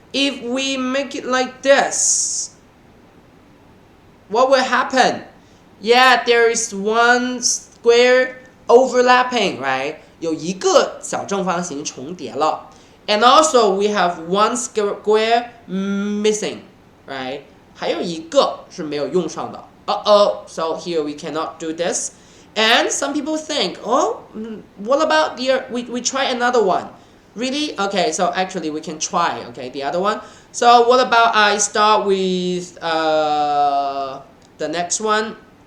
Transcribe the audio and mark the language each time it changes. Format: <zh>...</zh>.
<en>If we make it like this, what will happen? Yeah, there is one square overlapping, right?</en> <zh>有一个小正方形重叠了。</zh> <en>And also we have one square missing, right?</en> <zh>还有一个是没有用上的。</zh> <en>So here we cannot do this. And some people think, oh, what about we try another one? Really? Okay, so actually we can try, okay, the other one. So what about I start with the next one?</en>